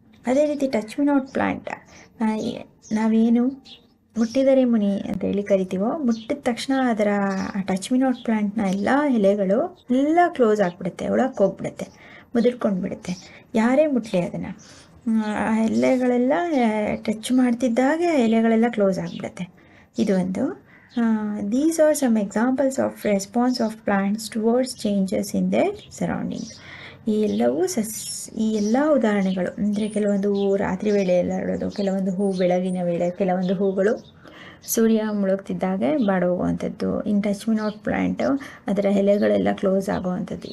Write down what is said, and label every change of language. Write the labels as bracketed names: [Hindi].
[Kannada] ಅದೇ ರೀತಿ touch me not plant ನಾವೇನು ಮುಟ್ಟಿದರೆ ಮುನಿ ಅಂತ ಹೇಳಿ ಕರಿತೀವೋ, ಮುಟ್ಟಿದ ತಕ್ಷಣ ಅದರ ಟಚ್ ಮಿ ನಾಟ್ ಪ್ಲಾಂಟ್ನ ಎಲ್ಲ ಎಲೆಗಳು ಎಲ್ಲ ಕ್ಲೋಸ್ ಆಗಿಬಿಡುತ್ತೆ, ಒಳಕ್ಕೆ ಹೋಗ್ಬಿಡುತ್ತೆ, ಮುದುರ್ಕೊಂಡು ಬಿಡುತ್ತೆ. ಯಾರೇ ಮುಟ್ಲಿ ಅದನ್ನು, ಆ ಎಲೆಗಳೆಲ್ಲ ಟಚ್ ಮಾಡ್ತಿದ್ದಾಗೆ ಎಲೆಗಳೆಲ್ಲ ಕ್ಲೋಸ್ ಆಗಿಬಿಡುತ್ತೆ. ಇದು ಒಂದು. [English] These are some examples of response of plants towards changes in their surroundings. [Kannada] ಈ ಎಲ್ಲ ಉದಾಹರಣೆಗಳು ಅಂದರೆ ಕೆಲವೊಂದು ಹೂ ರಾತ್ರಿ ವೇಳೆಯಲ್ಲಿ ಅರಳೋದು, ಕೆಲವೊಂದು ಹೂ ಬೆಳಗಿನ ವೇಳೆ, ಕೆಲವೊಂದು ಹೂಗಳು ಸೂರ್ಯ ಮುಳುಗ್ತಿದ್ದಾಗೆ ಬಾಡೋಗುವಂಥದ್ದು. In touch me not plant ಅದರ ಎಲೆಗಳೆಲ್ಲ ಕ್ಲೋಸ್ ಆಗುವಂಥದ್ದು.